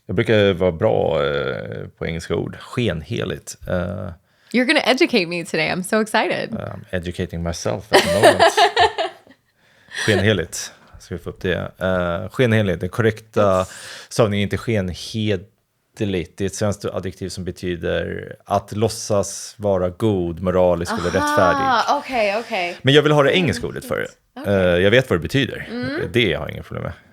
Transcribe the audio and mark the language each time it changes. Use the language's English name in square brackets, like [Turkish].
[Swedish] Jag brukar vara bra på engelska ord. Skenheligt. [English] You're going to educate me today. I'm so excited. I'm educating myself at the moment. [Swedish] Skenheligt. Ska vi få upp det? Skenheligt, den korrekta stavningen är inte skenhederligt. Det är ett svenskt adjektiv som betyder att låtsas vara god, moralisk eller rättfärdig. Okej. Men jag vill ha det engelska ordet för det. Jag vet vad det betyder. Det har jag inga problem med.